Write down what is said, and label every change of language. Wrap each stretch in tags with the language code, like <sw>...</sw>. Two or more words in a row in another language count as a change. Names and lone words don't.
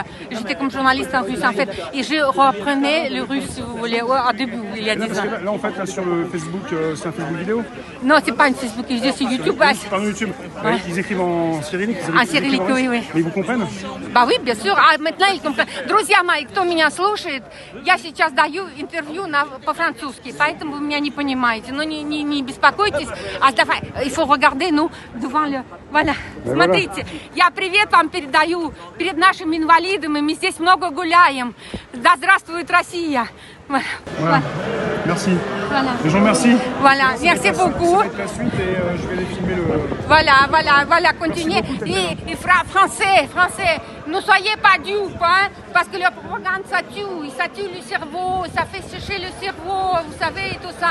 <fr>J'étais comme journaliste en russe, en fait. Et je reprenais le russe, si vous voulez, au début, il y a 10 ans. Là, en fait, là, sur le Facebook, c'est un Facebook vidéo? Non, c'est pas une Facebook, c'est sur YouTube. Pardon, YouTube. Ouais. Ils écrivent en cyrillique? En cyrillique, oui. Mais ils vous comprennent? Bah oui, bien sûr. А maintenant, ils comprennent.</fr> <ru>Друзья мои, кто меня слушает, я сейчас даю интервью по-французски, поэтому вы меня не понимаете. Но не беспокойтесь.</ru> <fr>Il faut regarder, nous, devant le... Voilà.</fr> <ru>Смотрите, я привет вам передаю перед нашими инвалидами. Мы здесь много гуляем. Да здравствует Россия.</ru> <fr>Voilà. Merci. Voilà. Les gens, merci. Voilà, merci beaucoup. La suite et je vais aller filmer le... Voilà, continuez. Et français, ne soyez pas dupes, hein, parce que la propagande, ça tue le cerveau, ça fait sécher le cerveau, vous savez, tout ça.</fr>